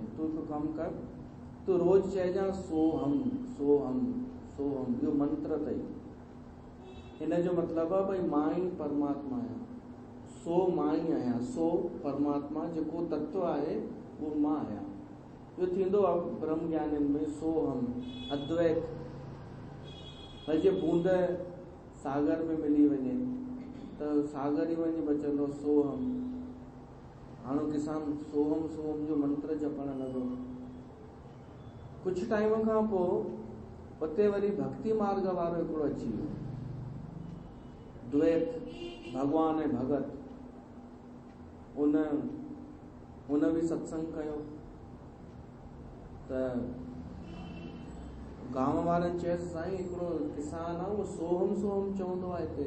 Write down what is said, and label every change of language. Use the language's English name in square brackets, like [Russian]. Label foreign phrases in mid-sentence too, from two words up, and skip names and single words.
[Sindhi] तूं हिकु कमु कर, तूं रोज़ चइजां सोहम सोहम सोहम, इहो मंत्र अथई। हिन जो मतिलबु आहे भई मां ई परमात्मा आहियां, सो मां ई आहियां, सो परमात्मा जेको तत्व आहे उहो मां आहियां। इहो थींदो आहे ब्रह्म ज्ञानियुनि में, सोहम अद्वैत। भई जीअं बूंद सागर में मिली वञे त सागर ई वञी बचंदो सोहम। हाणे किसान सोहम सोहम जो मंत्र जपण लॻो। कुझु टाइम खां पोइ उते वरी भक्ति मार्ग वारो हिकिड़ो अची वियो, द्वैत, भगवान ऐं भगत। उन बि सत्संग कयो त गांव वारनि चयसि साईं हिकिड़ो किसान आहे उहो सोहम सोहम चवंदो आहे हिते।